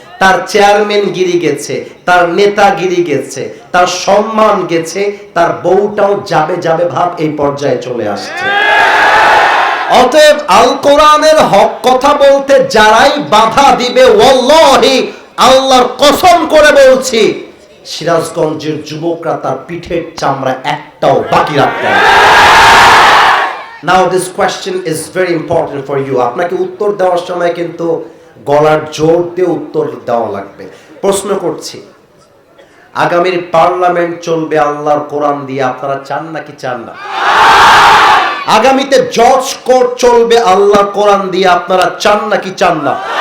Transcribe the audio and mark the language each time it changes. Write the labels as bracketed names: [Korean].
[Bangla] তার চেয়ারম্যান গিরি গেছে, তার নেতাগিরি গেছে, তার সম্মান গেছে, তার বউটাও যাবে যাবে ভাব এই পর্যায়ে চলে আসছে। অতএব আল কোরআনের হক কথা বলতে যারাই বাধা দিবে, ওয়াল্লাহি আল্লাহর কসম করে বলছি, সিরাজগঞ্জের যুবকরা তার পিঠের চামড়া একটাও বাকি রাখবে না। [English] Now this question is very important for you. [Bangla] আপনাকে উত্তর দেওয়ার সময় কিন্তু গলার জোর দিয়ে উত্তর দেওয়া লাগবে। প্রশ্ন করছি, আগামীর পার্লামেন্ট চলবে আল্লাহর কোরআন দিয়ে, আপনারা চান নাকি চান না? আগামীতে জজ কোর্ট চলবে আল্লাহর কোরআন দিয়ে, আপনারা চান নাকি চান না?